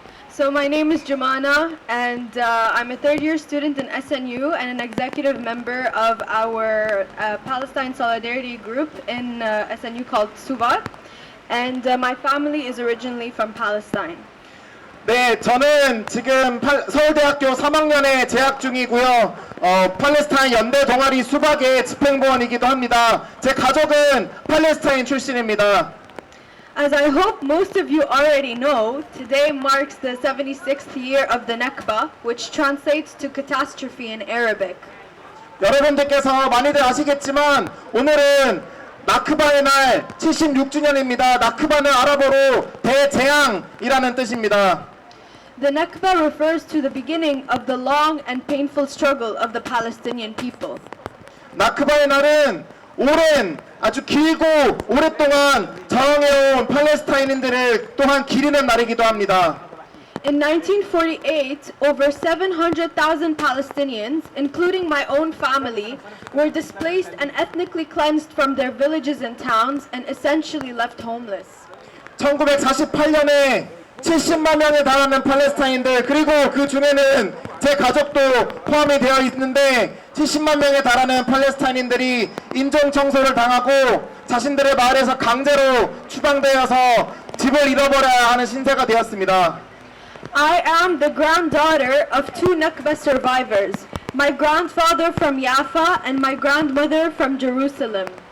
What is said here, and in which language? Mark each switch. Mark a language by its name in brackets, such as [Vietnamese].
[English] So my name is Jumana, and I'm a third-year student in SNU and an executive member of our Palestine Solidarity Group in SNU called Subat. And my family is originally from Palestine. [Korean] 네, 저는 지금 서울대학교 3학년에 재학 중이고요. 팔레스타인 연대 동아리 수박의 집행부원이기도 합니다. 제 가족은 팔레스타인 출신입니다. [English] As I hope most of you already know, today marks the 76th year of the Nakba, which translates to catastrophe in Arabic. [Korean] 여러분들께서 많이들 아시겠지만 오늘은 나크바의 날 76주년입니다. 나크바는 아랍어로 대재앙이라는 뜻입니다. [English] The Nakba refers to the beginning of the long and painful struggle of the Palestinian people. [Korean] 나크바의 날은 아주 길고 오랫동안 저항해온 팔레스타인인들을 또한 기리는 날이기도 합니다. [English] In 1948, over 700,000 Palestinians, including my own family, were displaced and ethnically cleansed from their villages and towns and essentially left homeless. [Korean] 1948년에 70만 명에 달하는 팔레스타인들, 그리고 그 중에는 제 가족도 포함이 되어 있는데 70만 명에 달하는 팔레스타인인들이 인종 청소를 당하고 자신들의 마을에서 강제로 추방되어서 집을 잃어버려야 하는 신세가 되었습니다. [English] I am the granddaughter of two Nakba survivors, my grandfather from Jaffa and my grandmother from Jerusalem.